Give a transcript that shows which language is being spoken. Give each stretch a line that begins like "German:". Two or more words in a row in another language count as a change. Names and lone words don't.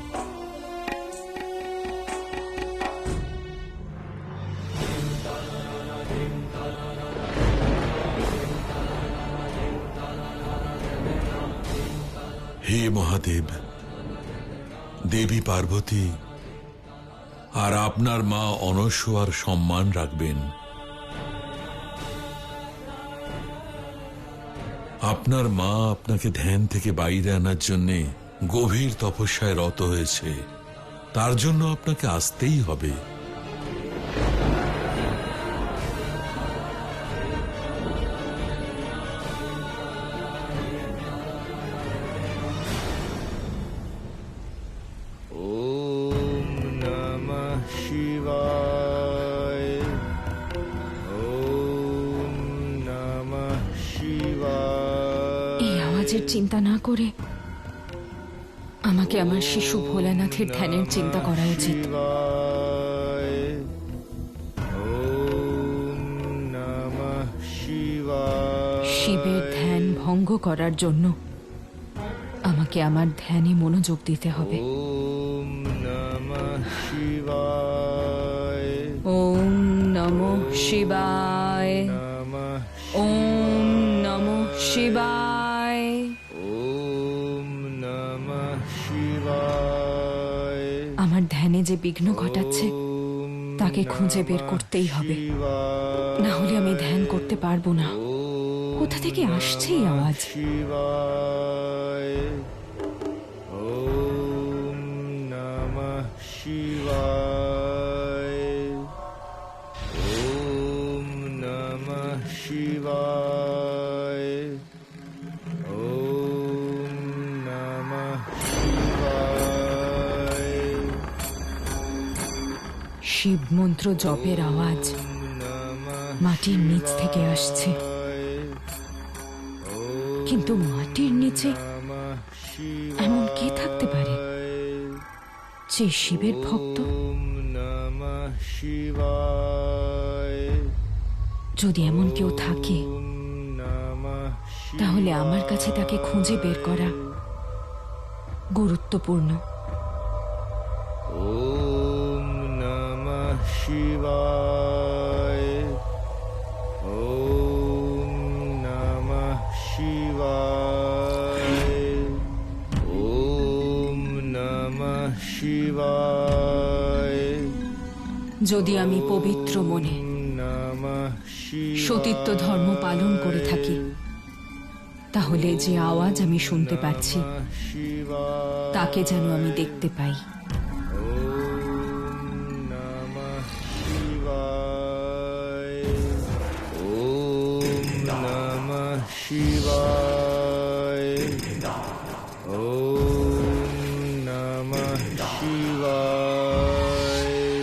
Bangla: হে মহাদেব, দেবী পার্বতী আর আপনার মা অনসূয়ার সম্মান রাখবেন। আপনার মা আপনাকে ধ্যান থেকে বাইরে আনার জন্যে গভীর তপস্যায় রত হয়েছে, তার জন্য আপনাকে আসতেই হবে।
Sanskrit: ওম নমঃ শিবায়। ওম নমঃ শিবায়।
Bangla: এই আওয়াজের চিন্তা না করে আমাকে আমার শিশু ভোলানাথের ধ্যানের চিন্তা করা উচিত।
Sanskrit: শিবায়। ওম নমঃ শিবায়।
Bangla: শিবের ধ্যান ভঙ্গ করার জন্য আমাকে আমার ধ্যানে মনোযোগ দিতে হবে।
Sanskrit: ওম নমঃ শিবায়। ওম নমঃ শিবায়। নমঃ ওম নমঃ শিবায়। ওম নমঃ শিবায়।
Bangla: আমার ধ্যানে যে বিঘ্ন ঘটাচ্ছে তাকে খুঁজে বের করতেই হবে, না হলে আমি ধ্যান করতে পারবো না। কোথা থেকে আসছে এই আওয়াজ?
Sanskrit: শিবায়। ওম নমঃ শিবায়। ওম নমঃ শিবায়। ওম নমঃ শিবায়।
Bangla: শিব মন্ত্র জপের আওয়াজ মাটির নিচ থেকে আসছে, কিন্তু মাটির নিচে এমন কে থাকতে পারে? যে শিবের ভক্ত,
Sanskrit: ওম নমঃ শিবায়।
Bangla: যদি এমন কেউ থাকে
Sanskrit: ওম নমঃ
Bangla: তাহলে আমার কাছে তাকে খুঁজে বের করা গুরুত্বপূর্ণ।
Sanskrit: ওম নমঃ শিবায়। ওম নমঃ শিবায়। ওম নমঃ শিবায়।
Bangla: যদি আমি পবিত্র মনে
Sanskrit: নমঃ শিবায়।
Bangla: সতীত্ব ধর্ম পালন করে থাকি, তাহলে যে আওয়াজ আমি শুনতে পাচ্ছি
Sanskrit: শিবায়।
Bangla: তাকে যেন আমি দেখতে পাই।
Sanskrit: ওম নমঃ শিবায়। ওম নমঃ শিবায়। ওম নমঃ শিবায়।